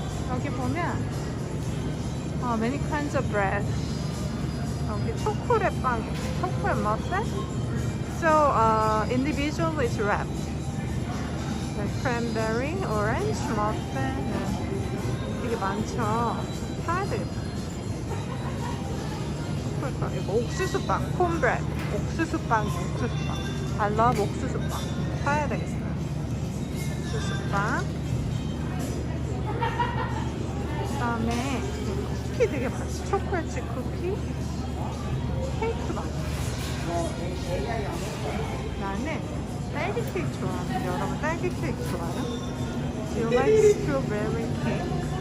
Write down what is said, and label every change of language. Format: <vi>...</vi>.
<ko>여기 보면</ko> <en>many kinds of bread.</en> <ko>여기 초콜릿 빵, 초콜릿 머핀.</ko> <en>So individually it's wrapped. Like cranberry, orange, muffin.</en> <ko>되게 많죠. 사야 되겠다. 초콜릿 이거 옥수수빵, 콘브레드. 옥수수빵.</ko> <en>I love</en> <ko>옥수수빵. 사야 되겠어요. 옥수수빵. 그다음에 쿠키 되게 많지. 초콜릿 쿠키, 케이크 많아. 나는 딸기 케이크 좋아하는데 여러분 딸기 케이크 좋아해요?</ko> <en>You like strawberry cake?</en>